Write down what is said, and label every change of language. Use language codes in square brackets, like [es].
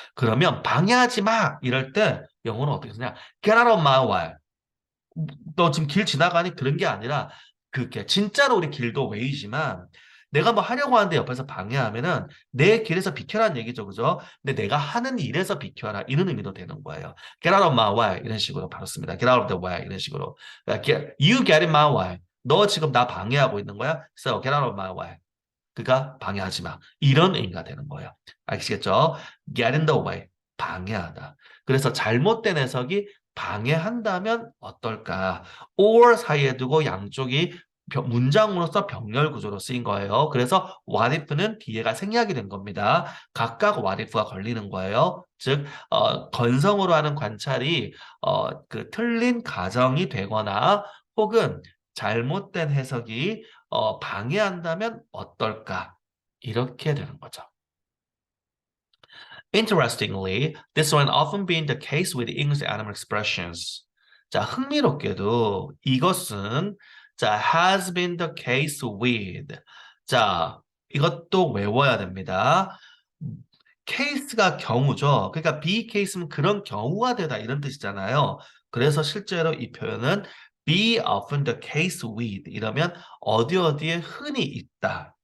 [ko] 그러면 방해하지 마 이럴 때 영어는 어떻게 쓰냐? [en] get out of my way. [ko] 너 지금 길 지나가니 그런 게 아니라 그게 진짜로 우리 길도 웨이지만 내가 뭐 하려고 하는데 옆에서 방해하면은 내 길에서 비켜라는 얘기죠, 그죠? 근데 내가 하는 일에서 비켜라 이런 의미도 되는 거예요. [en] Get out of my way [ko] 이런 식으로 바로 씁니다. [en] Get out of the way 이런 식으로. You get in my way. [ko] 너 지금 나 방해하고 있는 거야? [en] So get out of my way. [ko] 그가 방해하지 마. 이런 의미가 되는 거예요. 아시겠죠? [en] Get in the way. [ko] 방해하다. 그래서 잘못된 해석이 방해한다면 어떨까? or 사이에 두고 양쪽이 문장으로서 병렬 구조로 쓰인 거예요. 그래서 what if는 뒤에가 생략이 된 겁니다. 각각 what if가 걸리는 거예요. 즉 건성으로 하는 관찰이 그 틀린 가정이 되거나 혹은 잘못된 해석이 방해한다면 어떨까? 이렇게 되는 거죠. [en] Interestingly, this one often been the case with English animal expressions. [ko] 자, 흥미롭게도 이것은 자, [en] has been the case with. [ko] 자, 이것도 외워야 됩니다. 케이스가 경우죠. 그러니까 be case는 그런 경우가 되다 이런 뜻이잖아요. 그래서 실제로 이 표현은 [en] be often the case with [ko] 이러면 어디 어디에 흔히 있다.